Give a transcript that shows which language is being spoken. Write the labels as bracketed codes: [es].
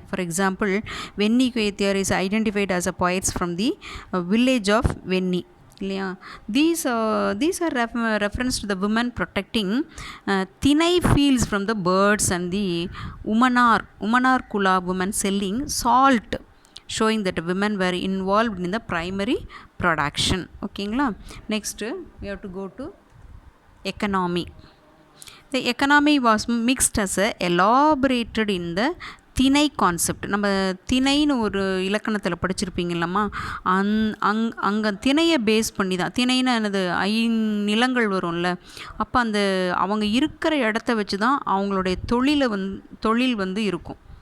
[en] For example, Venni Kuyathiyar is identified as a poets from the village of Venni. [ta] இல்லையா? [en] These are reference to the women protecting thinai fields from the birds and the Umanar Kula women selling salt, showing that women were involved in the primary production. ஓகேங்களா? Next we have to go to economy. The economy was mixed as elaborated in the thinai concept. [ta] நம்ம திணைன்னு ஒரு இலக்கணத்தில் படிச்சிருப்பீங்கல்லம்மா, அங்கே திணையை base பண்ணி தான். திணைன்னு என்னது, நிலங்கள் வரும்ல, அப்போ அந்த அவங்க இருக்கிற இடத்த வச்சு தான் அவங்களுடைய தொழில் வந்து இருக்கும்.